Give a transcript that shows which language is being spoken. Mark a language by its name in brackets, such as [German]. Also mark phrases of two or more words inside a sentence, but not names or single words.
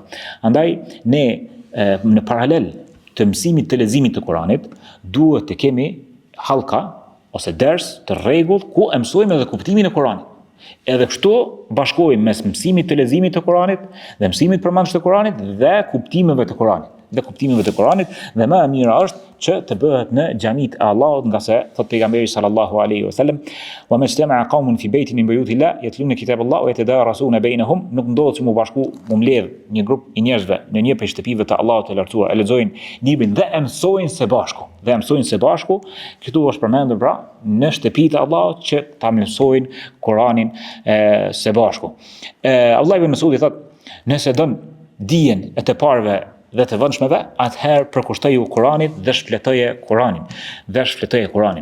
[Albanian] Andaj ne në paralel të mësimit të leximit të Kuranit duhet të kemi halka ose ders të rregullt ku e mësojmë edhe kuptimin e Kuranit. Edhe kështu bashkojmë mes mësimit të leximit të Kuranit dhe mësimit përmendsh të Kuranit dhe kuptimeve të Kuranit. Dhe më e mira është që të bëhet në xhamit e Allahut, nga se thot pejgamberi [Arabic] صلى الله عليه وسلم: "وما اجتمع قوم في بيت من بيوت الله يتلون كتاب الله ويتدارسونه بينهم", [Albanian] nuk ndodhet që mu mbledh një grup i njerëzve në një prej shtëpive të Allahut të lartësuar, e lexojnë librin dhe e mësojnë së bashku. Këtu është përmendur pra në shtëpitë e Allahut që ta mësojnë Kuranin së bashku. Abdullah ibn Mas'udi thot: "Nëse don dijen e të parëve dhe të vëndshmeve, atëherë përkushtoju Kuranit dhe shfletoje Kuranin.